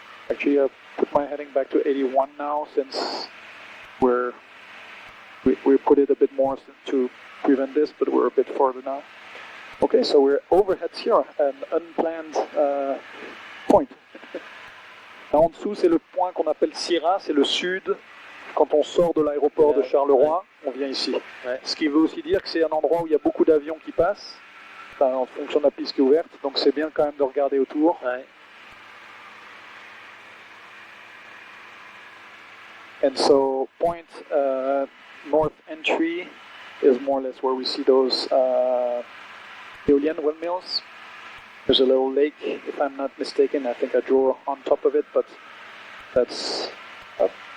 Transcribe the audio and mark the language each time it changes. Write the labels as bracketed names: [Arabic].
[English] Actually, I put my heading back to 81 now since we put it a bit more to prevent this, but we're a bit further now. Okay, so we're overhead Sierra, an unplanned point. [French] Là en dessous, c'est le point qu'on appelle Sierra, c'est le sud. Quand on sort de l'aéroport de Charleroi, on vient ici. Ouais. Ce qui veut aussi dire que c'est un endroit où il y a beaucoup d'avions qui passent, en fonction de la piste qui est ouverte, donc c'est bien quand même de regarder autour. Ouais. [English] And so point north entry is more or less where we see those Eolian windmills. There's a little lake, if I'm not mistaken. I think I drew on top of it, but that's up.